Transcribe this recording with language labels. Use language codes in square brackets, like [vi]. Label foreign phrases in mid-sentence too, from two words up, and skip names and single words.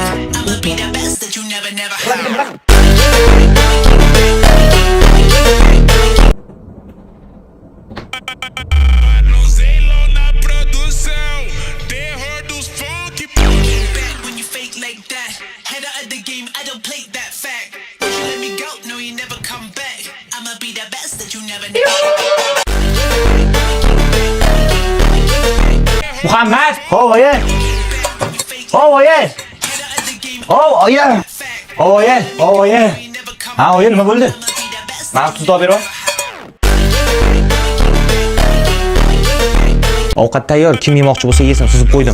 [en] I'ma be the best that you never had. [pt] Manuseilo na produção, terror dos funk. [en] When you fake like that, head out of the game, I don't play that fact. Let me go, no, you never come back. I'ma be the best that you never had. [uz] Muhammad, oyi. Oyi. Ha, oyi, nima bo'ldi? Men tuz olib beraman. Ovqat tayyor, kim yemoqchi bo'lsa yesin, suzib qo'ydim.